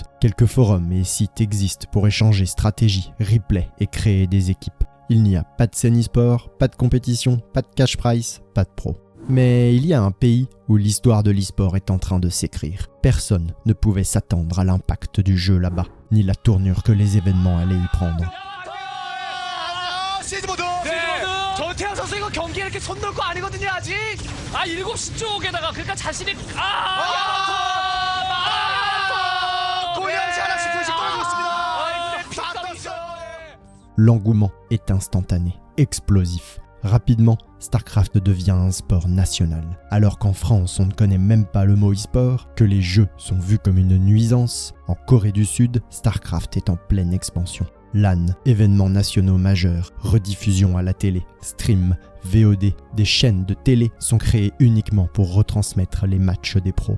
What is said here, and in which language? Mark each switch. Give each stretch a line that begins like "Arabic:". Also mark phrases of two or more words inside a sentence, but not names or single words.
French: Quelques forums et sites existent pour échanger stratégies, replays et créer des équipes. Il n'y a pas de scène e-sport, pas de compétition, pas de
English: cash prize,
French: pas de pro. Mais il y a un pays où l'histoire de l'e-sport est en train de s'écrire. Personne ne pouvait s'attendre à l'impact du jeu là-bas, ni la tournure que les événements allaient y prendre.
Korean: 시즈모드! 네, 전태양 선수 이거 경기에 이렇게 손 놓을 거 아니거든요 아직. 7시 쪽에다가 그러니까 자신이 골리앗이 하나씩 둘씩 떨어지고 있습니다.
French: L'engouement est instantané, explosif. Rapidement, StarCraft devient un sport national. Alors qu'en France, on ne connaît même pas le mot e-sport, que les jeux sont vus comme une nuisance, en Corée du Sud, StarCraft est en pleine expansion. LAN, événements nationaux majeurs, rediffusion à la télé, stream, VOD, des chaînes de télé sont créées uniquement pour retransmettre les matchs des pros.